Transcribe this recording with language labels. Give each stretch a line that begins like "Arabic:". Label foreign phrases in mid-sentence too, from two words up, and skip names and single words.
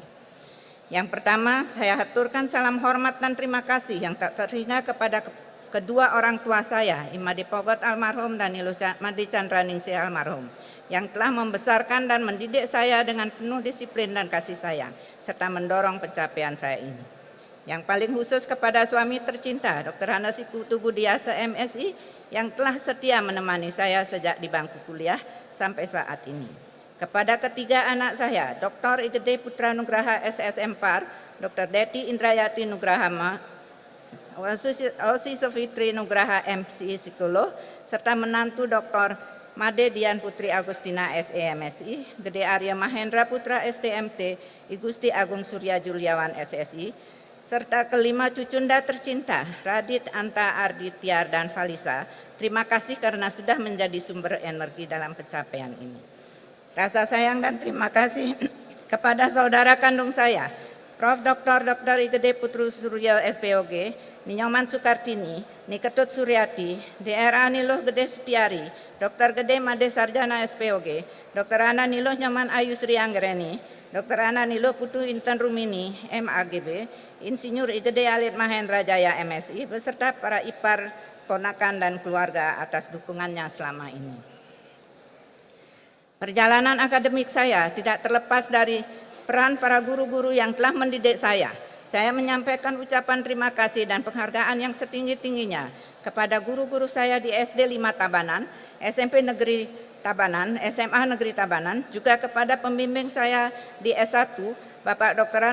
Indonesian: Yang pertama, saya haturkan salam hormat dan terima kasih yang tak terhingga kepada kedua orang tua saya, Imadi Pogot almarhum dan Niluh Madi Candraningsih almarhum, yang telah membesarkan dan mendidik saya dengan penuh disiplin dan kasih sayang, serta mendorong pencapaian saya ini. Yang paling khusus kepada suami tercinta, Dr. Hanasi Putu Budiasa MSI, yang telah setia menemani saya sejak di bangku kuliah sampai saat ini. Kepada ketiga anak saya, Dr. Igede Putra Nugraha SSM Par, Dr. Deti Indrayati Nugraha Osi Sofitri Nugraha MSI Psikolog, serta menantu Dr. Made Dian Putri Agustina SEMSI, Gede Arya Mahendra Putra STMT, Igusti Agung Surya Juliawan SSI, serta kelima cucunda tercinta, Radit, Anta, Ardi, Tiar, dan Falisa. Terima kasih karena sudah menjadi sumber energi dalam pencapaian ini. Rasa sayang dan terima kasih kepada saudara kandung saya, Prof. Dr. Igede Putru Suryo SPOG, Ninyoman Sukartini, Niketut Suryati, DRA Niluh Gede Setiari, Dr. Gede Made Sarjana SPOG, Dr. Ana Niluh Nyoman Ayu Sri Anggreni, Dr. Ana Niluh Putu Intan Rumini MAGB, Insinyur Igede Alit Mahendra Jaya MSI, beserta para ipar, ponakan, dan keluarga atas dukungannya selama ini. Perjalanan akademik saya tidak terlepas dari peran para guru-guru yang telah mendidik saya. Saya menyampaikan ucapan terima kasih dan penghargaan yang setinggi-tingginya kepada guru-guru saya di SD 5 Tabanan, SMP Negeri Tabanan, SMA Negeri Tabanan, juga kepada pembimbing saya di S1, Bapak Dr.